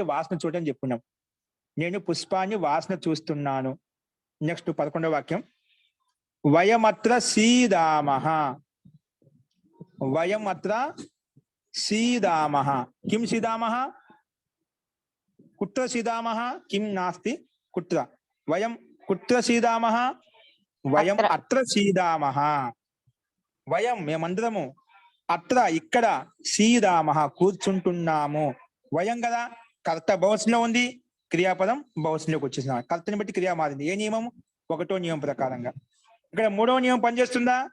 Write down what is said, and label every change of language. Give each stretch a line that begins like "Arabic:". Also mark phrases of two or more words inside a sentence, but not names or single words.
Telugu: వాసన చూడని చెప్పుకున్నాం. నేను పుష్పాన్ని వాసన చూస్తున్నాను. నెక్స్ట్ 11వ వాక్యం
Sanskrit: వయమత్ర సీదామః. వయమత్ర సీదామః. కిం సీదామః? కుత్ర సీదామః? కిం నాస్తి కుత్ర. వయం కుత్ర సీదామః? వయం అత్ర సీదామః.
Telugu: వయం మేమందరము, అత్ర ఇక్కడ, సీదామః కూర్చుంటున్నాము. వయం కదా, కర్త బహువచనంలో ఉంది, క్రియాపదం బహువచనంలోకి వచ్చేసిన కర్తని బట్టి క్రియ మారింది. ఏ నియమం? 1వ నియమం ప్రకారంగా. ఇక్కడ 3వ నియమం పనిచేస్తుందా?